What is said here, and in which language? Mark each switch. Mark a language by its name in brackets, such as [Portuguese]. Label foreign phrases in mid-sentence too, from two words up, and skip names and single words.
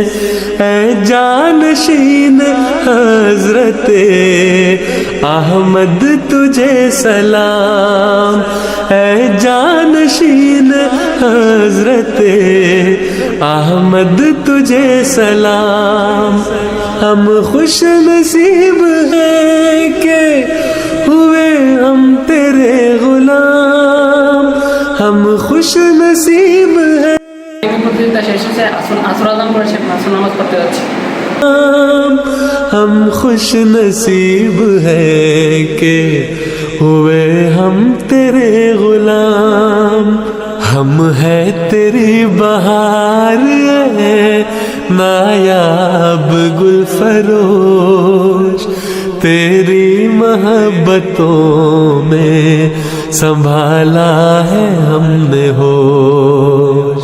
[Urdu] اے جانشین حضرت احمد تجھے سلام، اے جانشین حضرت احمد تجھے سلام. ہم خوش نصیب ہیں کہ ہوئے ہم تیرے غلام، ہم خوش نصیب ہیں. [Bangla] প্রতিযোগিতা শেষ হয়েছে, আসর আজান করেছে, আসর নামাজ পড়তে যাচ্ছি. [Urdu] ہم خوش نصیب ہے کہ ہوئے ہم تیرے غلام. ہم ہے تیری بہار ہے نایاب گل فروش، تیری محبتوں میں سنبھالا ہے ہم نے ہوش.